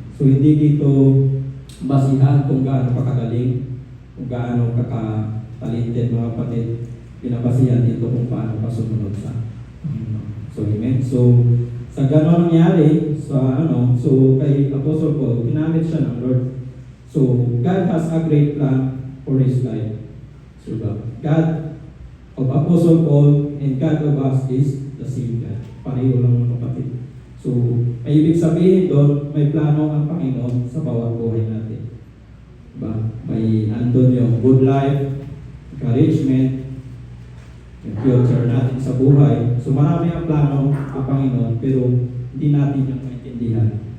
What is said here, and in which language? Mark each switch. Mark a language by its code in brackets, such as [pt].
[tl] So hindi dito basihan kung gaano ka kagaling, kung gaano ka ka-talented mga kapatid. Binabasihan dito kung paano ka sumunod sa Panginoon. So amen. So sa gano'n nangyari, so kay Apostle Paul, ginamit siya ng Lord. [en] So God has a great plan for his life. So God of Apostle Paul and God of us is the same God. [tl] Pareho lang mga kapatid. So, ay ibig sabihin doon, may plano ang Panginoon sa bawat buhay natin. Diba? May andun yung good life, encouragement, yung future natin sa buhay. So, marami ang plano ang Panginoon, pero hindi natin yung maintindihan.